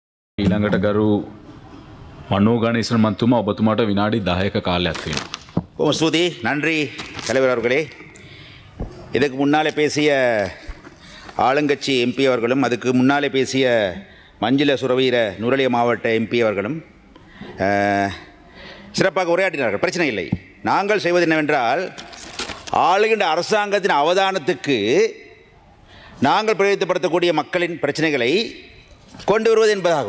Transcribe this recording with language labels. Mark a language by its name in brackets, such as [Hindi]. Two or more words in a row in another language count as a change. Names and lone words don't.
[Sinhala] ඊළඟට ගරු මනෝ ගණේසන් මන්තුමා ඔබතුමාට විනාඩි 10ක කාලයක් තියෙනවා. [Tamil] ஸ்துதி நன்றி தலைவர் அவர்களே. இதுக்கு முன்னாலே பேசிய ஆளுங்கட்சி எம்பி அவர்களும் அதுக்கு முன்னாலே பேசிய மஞ்சில சுரவீர நுரலிய மாவட்ட எம்பி அவர்களும் சிறப்பாக உரையாற்றினார்கள். பிரச்சனை இல்லை. நாங்கள் செய்வது என்னவென்றால் ஆளுகின்ற அரசாங்கத்தின் அவதானத்துக்கு நாங்கள் பிரயோஜனப்படுத்தக்கூடிய மக்களின் பிரச்சனைகளை கொண்டு வருவது என்பதாகும்.